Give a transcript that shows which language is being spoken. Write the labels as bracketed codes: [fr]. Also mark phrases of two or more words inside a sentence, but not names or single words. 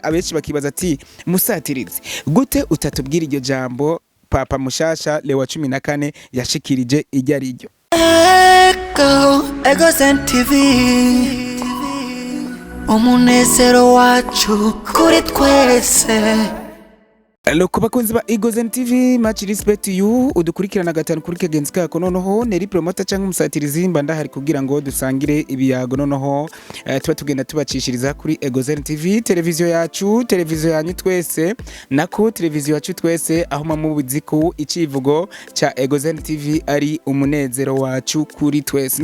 [rn] Abenshi bakibaza ati musatirizi gute utatubwira iryo jambo Papa mushasha Leo 14 yashikirije iryo ari ryo. Ego TV umunezero wacu kuri twese. Loko bakunzi ba Ijambo TV, [en] much respect to you. [rn] Udukurikirana gatanu kuri kagenzi kako noneho neri promoter cyangwa umusatirizi mba ndahari kugira ngo dusangire ibiyago noneho tuba tugenda tubacishiriza kuri Ijambo TV, televiziyo yacu, televiziyo yanyu twese, nako televiziyo yacu twese, aho mamubizi ko icivugo cha Ijambo TV ari umunezero wacu kuri twese.